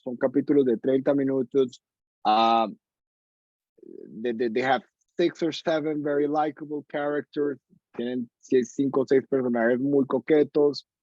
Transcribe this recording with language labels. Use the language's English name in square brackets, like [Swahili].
[Spanish] Son capítulos de 30 minutos. [English] They have 6 or 7 very likable characters. [Spanish] Tienen 5 o 6 personajes muy coquetos.